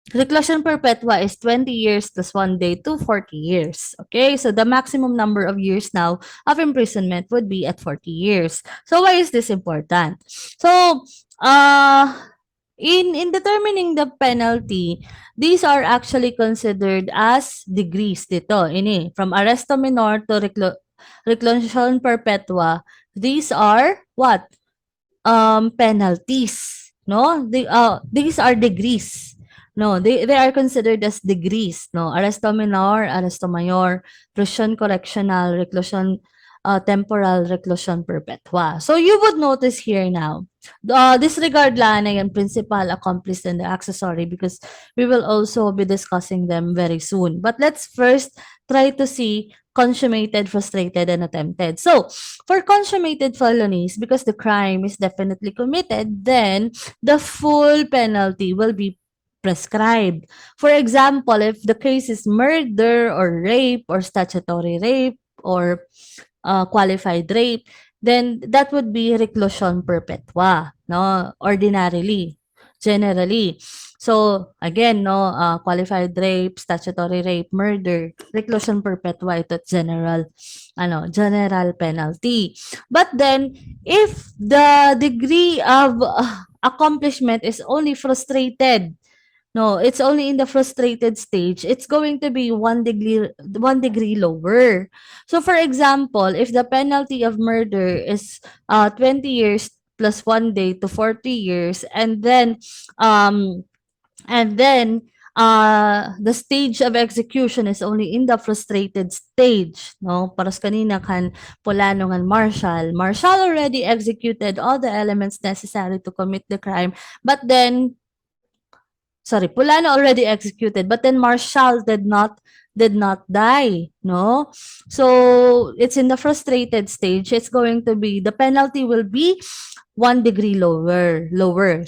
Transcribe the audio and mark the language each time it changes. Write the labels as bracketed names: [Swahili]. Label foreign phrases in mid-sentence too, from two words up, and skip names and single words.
[English] Reclusion perpetua is 20 years plus 1 day to 40 years. Okay, so the maximum number of years now of imprisonment would be at 40 years. So why is this important? So, in determining the penalty, these are actually considered as degrees dito. Ini, from arresto minor to reclusion perpetua, these are what? Penalties, no? These are degrees. No, they are considered as degrees, no? Arresto menor, arresto mayor, reclusion correctional, reclusion temporal, reclusion perpetua. So you would notice here now, disregard lanay and principal, accomplice, and the accessory because we will also be discussing them very soon. But let's first try to see consummated, frustrated, and attempted. So, for consummated felonies, because the crime is definitely committed, then the full penalty will be prescribed. For example, if the case is murder or rape or statutory rape or qualified rape, then that would be reclusion perpetua, no? Ordinarily, generally. So, again, no, qualified rape, statutory rape, murder, reclusion perpetua, ito general, general penalty. But then, if the degree of accomplishment is only frustrated, no, it's only in the frustrated stage. It's going to be 1 degree lower. So for example, if the penalty of murder is 20 years plus 1 day to 40 years, um and then the stage of execution is only in the frustrated stage, no? [Waray] Paras kanina kan Polano ngan Marshall. [English] Marshall already executed all the elements necessary to commit the crime, but then sorry, Pulano already executed, but then Marshall did not die, no? So it's in the frustrated stage. It's going to be the penalty will be 1 degree lower.